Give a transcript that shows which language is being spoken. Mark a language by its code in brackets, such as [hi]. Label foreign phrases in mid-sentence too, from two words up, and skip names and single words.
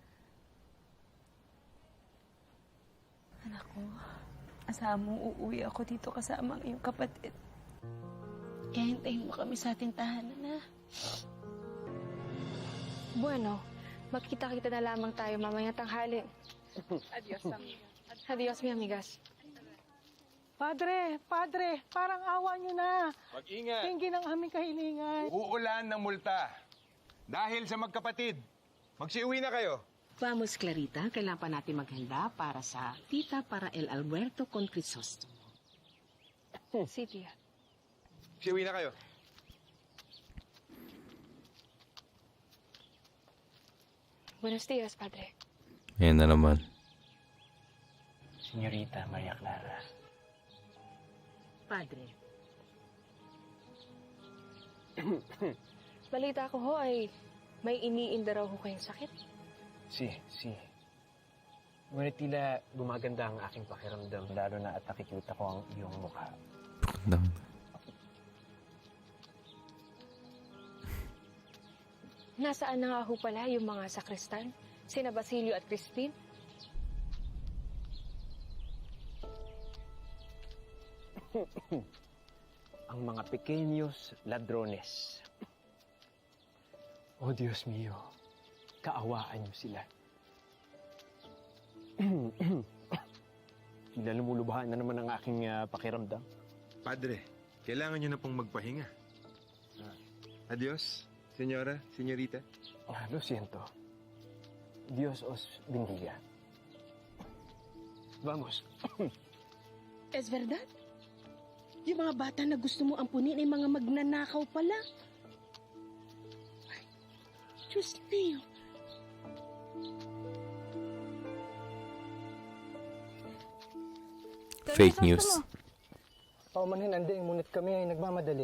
[tl] Anak ko, asahan mong uuwi ako dito kasama ang iyong kapatid. Kaya hintayin mo kami sa ating tahanan, na. Bueno, magkita-kita na lamang tayo mamayang tanghali. [es] Adios, amigas. Adios, mi amigas. Padre, [tl] parang awa nyo na. Mag-ingat. Tingin ang aming kahilingan. Uulan ng multa. Dahil sa magkapatid. Magsiuwi na kayo. Vamos, Clarita. Kailangan pa natin maghanda para sa tita para El Alberto con Crisostomo. [es] Sí, tía. [tl] Magsiuwi na kayo. [es] Buenos días, padre. [tl] Ayan na naman. Senyorita Maria Clara. Padre, Balita ko ho ay may iniinda raw ho kayong sakit. Si. Ngunit tila gumaganda ang aking pakiramdam, lalo na at nakikita ko ang iyong mukha. Nasaan na nga ho pala yung mga sakristan? Sina Basilio at Crispin? Ang mga [es] pequeños ladrones. [tl] Oh, Diyos mio, kaawaan niyo sila. Tila lumulubahan na naman ang aking pakiramdam. Padre, kailangan nyo na pong magpahinga. [es] Adios, senyora, senyorita. Lo siento. Dios os bendiga. Vamos. Es verdad? [tl] Yung mga bata na gusto mo ampunin ay mga magnanakaw pala. Ay, Diyos niyo. [en] Fake news. [tl] Paumanhin, andi, ngunit kami ay nagmamadali.